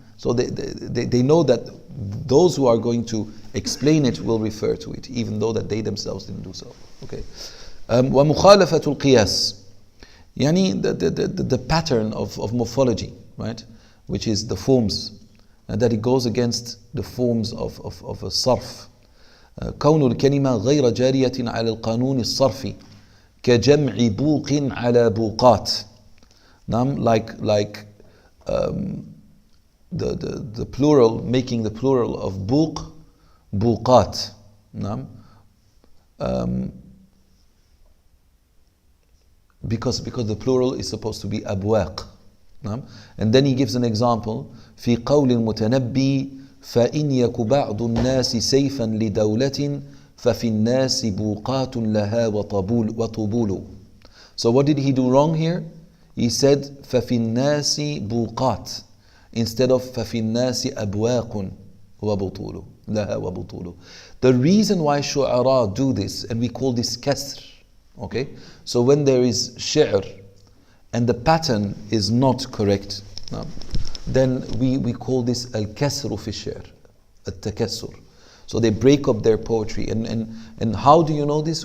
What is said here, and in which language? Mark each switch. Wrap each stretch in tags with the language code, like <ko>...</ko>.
<en>So they know that those who are going to explain it will refer to it, even though that they themselves didn't do so.</en> <ar>Okay. وَمُخَالَفَةُ الْقِيَاسِ.</ar> <en>Yani the pattern of morphology, right? Which is the forms, and that it goes against the forms of a sarf.</en> <ar>كون الكلمة غير جارية على القانون الصرفي كجمع بوق على بوقات.</ar> <en>Like the plural, making the plural of buq, buqat. Because the plural is supposed to be abwaq. And then he gives an example.</en> <ar>في قول المتنبي فإن يك بعض الناس سيفا لدولة ففي الناس بوقات لها وطبول.</ar> <en>So what did he do wrong here? He said</en> <ar>ففي الناس بوقات</ar> <en>instead of</en> <ar>ففي الناس أبواق وبطول لها وبطول.</ar> <en>The reason why shu'ara do this, and we call this kasr, okay? So when there is shi'r and the pattern is not correct, then we call this al-kasru fi shi'r, al-takassur. So they break up their poetry. And how do you know this?</en>